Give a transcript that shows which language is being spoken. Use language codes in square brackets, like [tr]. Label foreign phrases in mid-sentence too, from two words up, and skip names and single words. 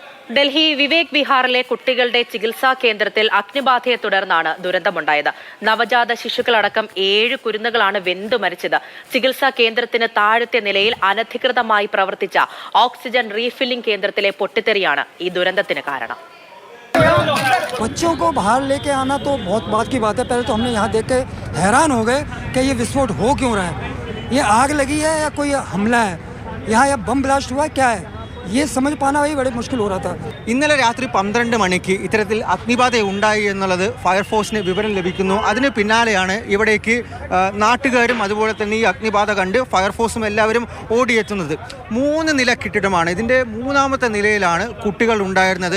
[ml] ഡൽഹി വിവേക് വിഹാറിലെ കുട്ടികളുടെ ചികിത്സാ കേന്ദ്രത്തിൽ അഗ്നിബാധയെ തുടർന്നാണ് ദുരന്തമുണ്ടായത്. നവജാത ശിശുക്കളടക്കം 7 കുരുന്നുകളാണ് വെന്തു മരിച്ചത്. ചികിത്സാ കേന്ദ്രത്തിന് താഴത്തെ നിലയിൽ അനധികൃതമായി പ്രവർത്തിച്ച ഓക്സിജൻ റീഫില്ലിംഗ് കേന്ദ്രത്തിലെ പൊട്ടിത്തെറിയാണ് ഈ ദുരന്തത്തിന് കാരണം. [hi] बच्चों को बाहर लेके आना तो बहुत बात की बात है. पहले तो हमने यहाँ देख के हैरान हो गए कि ये विस्फोट हो क्यों रहा है. ये आग लगी है या कोई हमला है, यहाँ या [en] bomb blast [hi] हुआ है, क्या है, ये समझ पाना वही बड़े मुश्किल हो रहा था. [ml] ഇന്നലെ രാത്രി 12 മണിക്ക് ഇത്തരത്തിൽ അഗ്നിബാധ ഉണ്ടായി എന്നുള്ളത് ഫയർഫോഴ്സിന് വിവരം ലഭിക്കുന്നു. അതിന് പിന്നാലെയാണ് ഇവിടേക്ക് നാട്ടുകാരും അതുപോലെ തന്നെ ഈ അഗ്നിബാധ കണ്ട് ഫയർഫോഴ്സും എല്ലാവരും ഓടിയെത്തുന്നത്. 3 നില കെട്ടിടമാണ്. ഇതിൻ്റെ 3ാമത്തെ നിലയിലാണ് കുട്ടികൾ ഉണ്ടായിരുന്നത്.